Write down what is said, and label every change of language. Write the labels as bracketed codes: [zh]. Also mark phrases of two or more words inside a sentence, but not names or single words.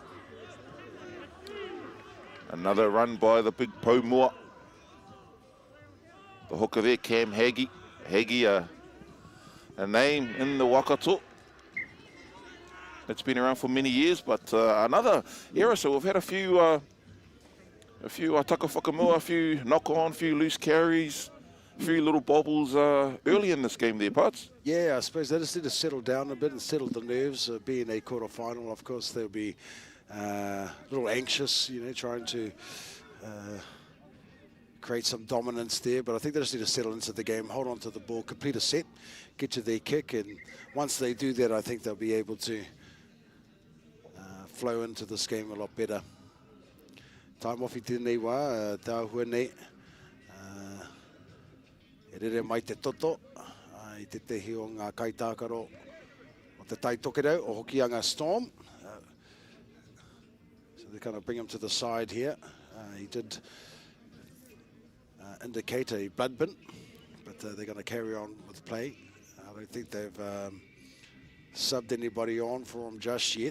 [en] Another run by the big Paumua. The hooker there, Cam Haggie. Haggie, a name in the Waikato. It's been around for many years, but another era. So we've had a few [mi] taka whakamua, [en] a few knock-on, a few loose carries, a few little bobbles early in this game there, Pats. Yeah, I suppose they just need to settle down a bit and settle the nerves. Being a quarter-final, of course, they'll be a little anxious, you know, trying to create some dominance there. But I think they just need to settle into the game, hold on to the ball, complete a set, get to their kick. And once they do that, I think they'll be able to flow into this game a lot better. Time off [mi] I tēnei wā, tāhua nei. E rere mai te toto, I te tehi o ngā kaitākaro o te taitokerau o Hokianga Storm. [en] So they kind of bring him to the side here. He did indicate a blood bin, but they're going to carry on with play. I don't think they've subbed anybody on for him just yet.